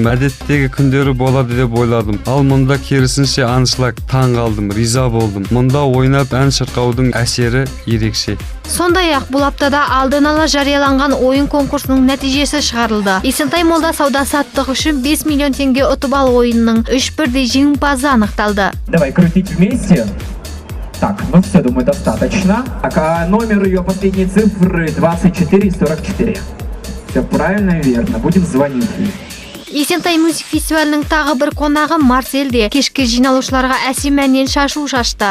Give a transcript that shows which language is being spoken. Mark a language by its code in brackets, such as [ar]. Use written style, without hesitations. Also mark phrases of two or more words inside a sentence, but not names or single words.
[kk] Әдеттегі күндері болады деп ойладым. Ал мұнда керісінше аншлаг, таң қалдым, риза болдым. Мұнда ойнап ән шырқаудың әсері ерекше. Сондай-ақ бұл аптада алдын ала жарияланған ойын конкурсының нәтижесі шығарылды. Есентай молда сауда-саттық үшін 5 миллион теңге ұтып алу ойынының 3 бірдей жеңімпазы анықталды. [ru] Давай крутить вместе. Так, ну все, думаю, достаточно. Так, номер ее последней цифры 2444. Все правильно и верно. Будем звонить. [kk] Есентай Music фестивалінің тағы бір қонағы Марсель де кешкі жиналушыларға әсем әннен шашу шашты.